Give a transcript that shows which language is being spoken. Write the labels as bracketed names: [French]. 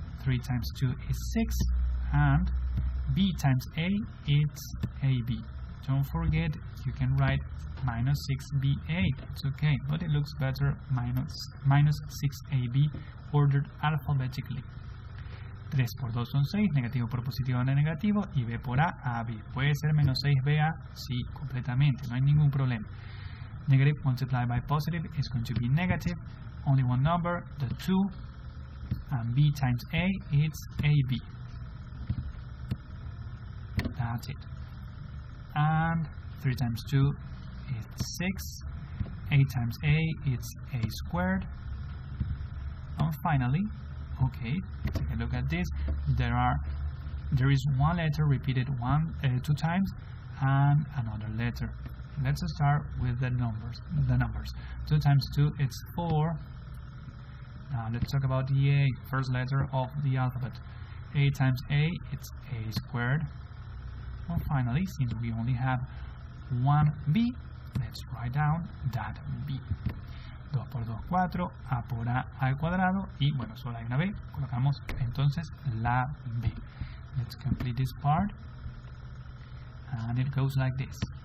[English] 3 times 2 is 6, and b times a, it's ab. Don't forget, you can write minus 6ba, it's okay, but it looks better minus 6ab ordered alphabetically. [Spanish] 3 por 2 son 6, negativo por positivo da negativo, y b por a b. Puede ser menos 6ba, sí, completamente, no hay ningún problema. [English] Negative multiplied by positive is going to be negative, only one number, the 2, and b times a, it's ab. That's it. And 3 times 2 is 6, 8 times a, it's a squared. And finally, okay, take a look at this. There is one letter repeated 2 times, and another letter. Let's start with the numbers. 2 times 2 is 4. Now let's talk about the a, first letter of the alphabet. A times a, it's a squared. And finally, since we only have one b, let's write down that b. [Spanish] 2 por 2, 4, a por a al cuadrado, y bueno, solo hay una b, colocamos entonces la b. [English] Let's complete this part, and it goes like this.